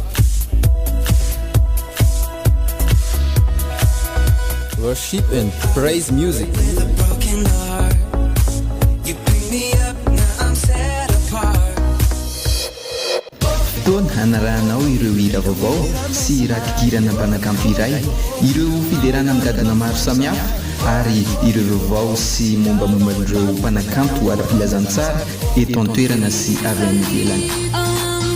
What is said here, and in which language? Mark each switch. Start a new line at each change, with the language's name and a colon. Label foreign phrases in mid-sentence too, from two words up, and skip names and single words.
English: Worship and praise music. With a broken heart, you pick me up, now I'm set apart.
Malagasy: Fotoana hanarahanao ireo hira vaovao sy raha-kikirana mpanakanto iray, ireo fiderana amin'ny maro samihafa ary ireo vaovao sy mombamomban'ireo mpanakanto ara-pilazantsara eto an-toerana sy avy amin'ny ivelany.